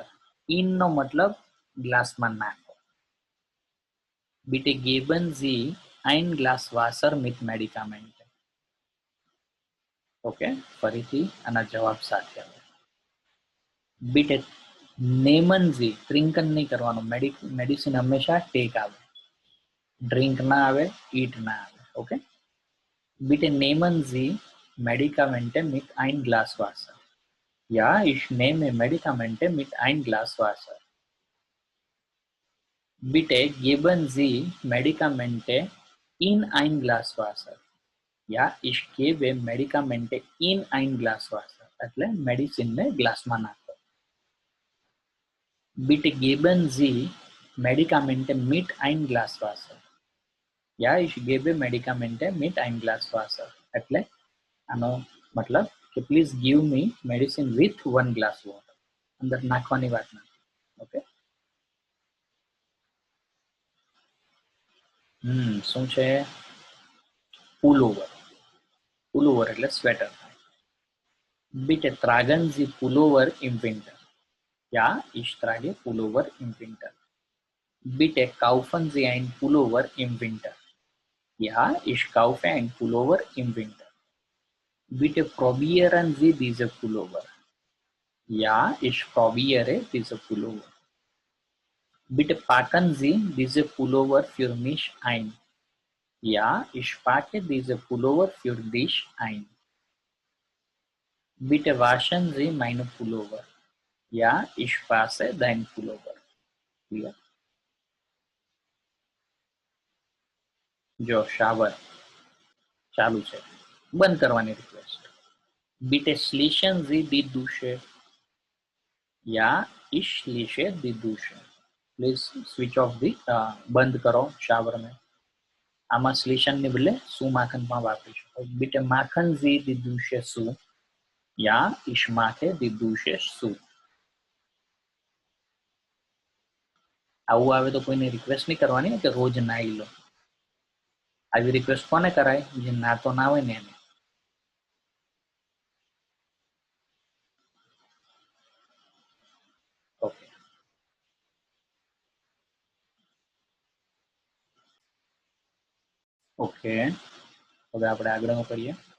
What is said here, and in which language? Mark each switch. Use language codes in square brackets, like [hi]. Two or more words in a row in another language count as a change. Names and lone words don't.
[gu] In નો મતલબ ગ્લાસમાં નાખો. [de] Bitte geben Sie ein Glas Wasser mit Medikamente. [gu] ઓકે, ફરીથી આના જવાબ સાથે આવે. [de] Bitte nehmen Sie, [gu] ટ્રિંકન નહીં કરવાનું, મેડિસિન હંમેશા ટેક આવે, ડ્રિંક ના આવે, ઈટ ના આવે. ઓકે, [de] bitte nehmen Sie Medikamente mit ein Glas Wasser. Ja, ich nehme Medikamente mit ein Glas Wasser. Bitte geben Sie Medikamente in ein Glas Wasser. Ja, ich gebe Medikamente in ein Glas Wasser. [gu] એટલે મેડિસિન ને ગ્લાસમાં નાખો. [de] Bitte geben Sie Medikamente mit ein Glas Wasser. Ja, ich gebe Medikamente mit ein Glas Wasser. [gu] એટલે આનો મતલબ કે [en] please give me medicine with 1 glass water. [gu] અંદર નાખવાની વાત નથી. ઓકે, શું છે? પુલોવર. પુલોવર એટલે સ્વેટર. [de] Bitte tragen Sie Pullover im Winter. Ja, ich trage Pullover im Winter. Bitte kaufen Sie ein Pullover im Winter. Ja, ich kaufe ein Pullover im Winter. Bitte probieren Sie diese Pullover. Ja, ich probiere diese Pullover. Bitte packen Sie diese Pullover für mich ein. Ja, ich packe diese Pullover für dich ein. Bitte waschen Sie meine Pullover. Ja, ich wasche dein Pullover. [en] Clear? [gu] જો શાવર ચાલુ છે, બંધ કરવાની રિક્વેસ્ટ. [de] Bitte schließen Sie die Dusche. Ja, ich schließe die Dusche. [en] Please switch off the [gu] બંધ કરો શાવર ને. આમાં સ્લીશન ને બદલે [de] zu machen [gu] પણ વાપરી શકો. [de] Bitte machen Sie die Dusche zu. Ja, ich mache die Dusche zu. [gu] આવું આવે તો કોઈને રિક્વેસ્ટ નહીં કરવાની કે રોજ નાઈ લો. આવી રિક્વેસ્ટ કોને કરાય? જે નાતો ના હોય ને એને. ઓકે, ઓકે, હવે આપણે આગળનું કરીએ.